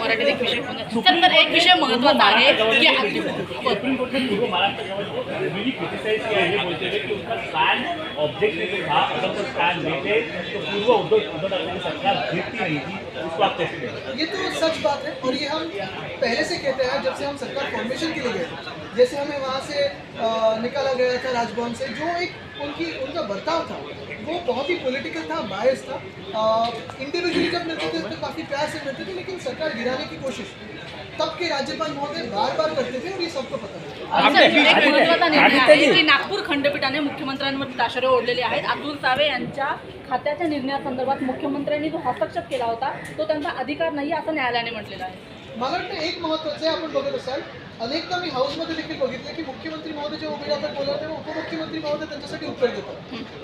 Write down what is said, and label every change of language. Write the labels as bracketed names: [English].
[Marathi] मराठीत एक विषय तर एक विषय महत्त्वाचा आहे की [Hindi] सुप्रीम कोर्ट ने पूर्व महाराष्ट्र रिव्यू क्रिटिसाइज किया है, बोलते हुए कि उसका स्टैंड ऑब्जेक्टिव था, अगर वो स्टैंड लेते तो पूर्व उद्धव ठाकरे की सरकार जीतती नहीं थी। इसको आप कैसे देखें? ये तो सच बात है, और ये हम पहले से कहते हैं जब से हम सरकार फॉर्मेशन के लिए गए थे। जैसे हमें वहाँ से निकाला गया था राजभवन से, जो एक उनका बर्ताव था वो बहुत ही पॉलिटिकल था, बायस था। इंडिविजुअली जब मिलते थे तो काफ़ी प्यार से मिलते थे, लेकिन सरकार गिराने की कोशिश तब के राज्यपाल महोदय बार बार करते थे, और ये सबको पता है। [Marathi] एक महत्त्वाचा निर्णय आहे की नागपूर खंडपीठाने मुख्यमंत्र्यांवर ताशेरे ओढलेले आहेत। अतुल सावे यांच्या खात्याच्या निर्णयासंदर्भात मुख्यमंत्र्यांनी जो हस्तक्षेप केला होता तो त्यांचा अधिकार नाही असं न्यायालयाने म्हटलेलं आहे। मला वाटतं एक महत्त्वाचं आहे, आपण बघत असाल अनेकदा मी हाऊसमध्ये देखील बघितलं की मुख्यमंत्री महोदय जेव्हा उभे राहतात बोलतात तेव्हा उपमुख्यमंत्री महोदय त्यांच्यासाठी उत्तर देतात।